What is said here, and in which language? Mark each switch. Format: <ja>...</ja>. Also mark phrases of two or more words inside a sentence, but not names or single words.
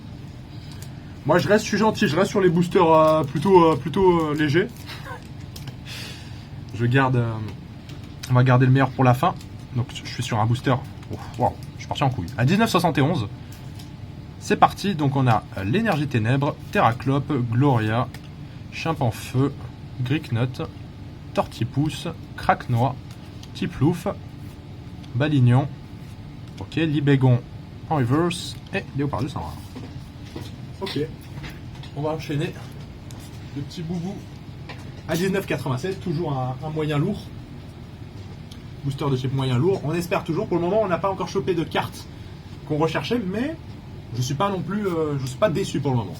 <fr>Moi je suis gentil, je reste sur les boosters plutôt légers. On va garder le meilleur pour la fin. Donc je suis sur un booster. Wow, je suis parti en couille. À 19,71. C'est parti. Donc on a l'énergie ténèbres, Terraclope, Gloria, Chimpanfeu, Gricknut, Tortipousse, Craquenois, Tiplouf, Balignon. Ok, Libégon en reverse et Léopardus en rare. Ok, on va enchaîner le petit boubou à 19,87, toujours un moyen lourd. Booster de type moyen lourd. On espère toujours. Pour le moment, on n'a pas encore chopé de cartes qu'on recherchait, mais je suis pas non plus, je suis pas déçu pour le moment.</fr>